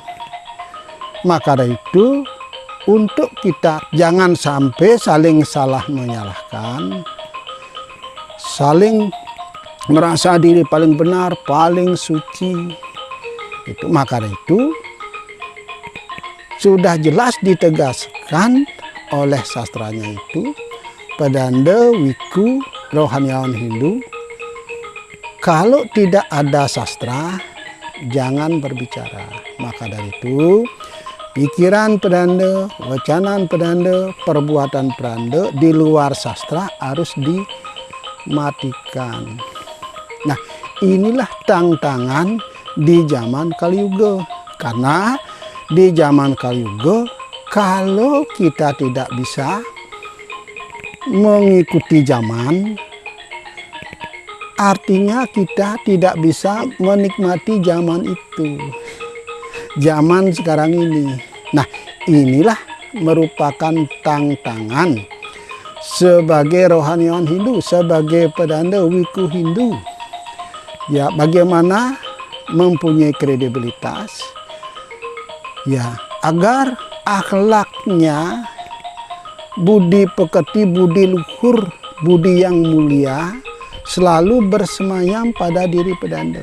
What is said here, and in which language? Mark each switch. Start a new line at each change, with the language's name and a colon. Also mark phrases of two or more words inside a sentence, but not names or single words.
Indonesian: Maka dari itu, untuk kita jangan sampai saling salah menyalahkan, saling merasa diri paling benar, paling suci. Itu maka dari itu sudah jelas ditegaskan oleh sastranya itu, pedanda wiku rohaniawan Hindu, kalau tidak ada sastra jangan berbicara. Maka dari itu pikiran pedanda, wacanan pedanda, perbuatan pedanda di luar sastra harus dimatikan. Nah, inilah tantangan di zaman Kaliuga. Karena di zaman Kaliuga, kalau kita tidak bisa mengikuti zaman, artinya kita tidak bisa menikmati zaman itu. Zaman sekarang ini. Nah, inilah merupakan tantangan sebagai rohaniawan Hindu, sebagai pedanda wiku Hindu. Ya, bagaimana mempunyai kredibilitas, ya, agar akhlaknya, budi pekerti, budi luhur, budi yang mulia selalu bersemayam pada diri pedanda.